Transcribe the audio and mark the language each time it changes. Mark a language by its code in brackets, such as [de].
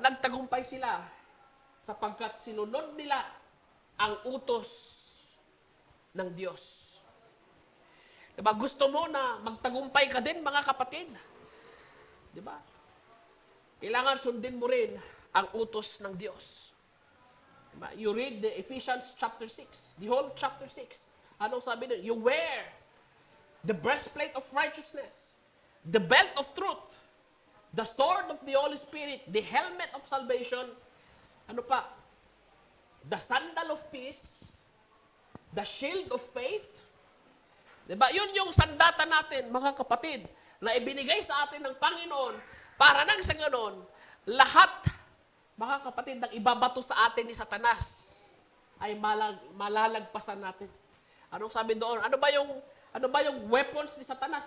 [tl] Nagtagumpay sila sapagkat sinunod nila ang utos ng Diyos. Diba? Gusto mo na magtagumpay ka din, mga kapatid? Diba? Kailangan sundin mo rin ang utos ng Diyos. Diba? [en] You read the Ephesians chapter 6, the whole chapter 6. [tl] Anong sabi doon? [en] You wear the breastplate of righteousness, the belt of truth, the sword of the Holy Spirit, the helmet of salvation, [tl] ano pa? [en] The sandal of peace, the shield of faith. [tl] Diba? Yun yung sandata natin, mga kapatid, na ibinigay sa atin ng Panginoon para nang sa ganon, lahat, mga kapatid, ng ibabato sa atin ni Satanas ay malalagpasan natin. Anong sabi doon? Ano ba yung weapons ni Satanas?